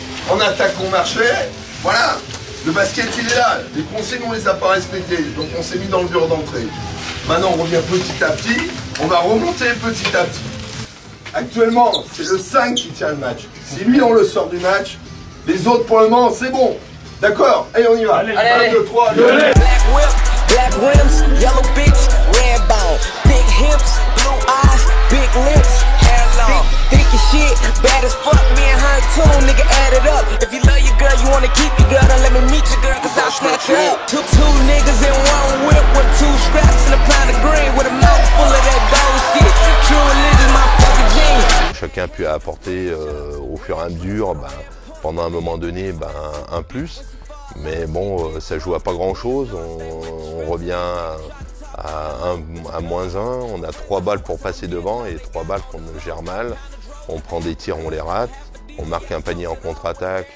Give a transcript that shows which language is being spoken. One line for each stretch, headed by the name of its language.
French: En attaque on marchait, voilà. Le basket il est là, les consignes on les a pas respectées. Donc on s'est mis dans le dur d'entrée. Maintenant on revient petit à petit, on va remonter petit à petit. Actuellement, c'est le 5 qui tient le match. Si lui on le sort du match, les autres pour le moment c'est bon. D'accord? Allez on y va. 1, 2, 3, allez.
English: Black rims, yellow bitch, red bone, big hips, blue eyes, big lips, hair long, thick as shit, bad as fuck, me and her too, nigga add it up. If you love your girl, you wanna keep your girl, then let me meet your girl, cause I'll snatch her up. Took 2 niggas in 1 whip with 2 straps and a pound of green with a mouth full of that gold shit. True religion, my fucking genius.
French: Chaque chacun a pu apporter au fur et à mesure, pendant un moment donné, un plus. Mais bon, ça joue à pas grand-chose. On revient à -1. On a 3 balles pour passer devant et 3 balles qu'on gère mal. On prend des tirs, on les rate. On marque un panier en contre-attaque.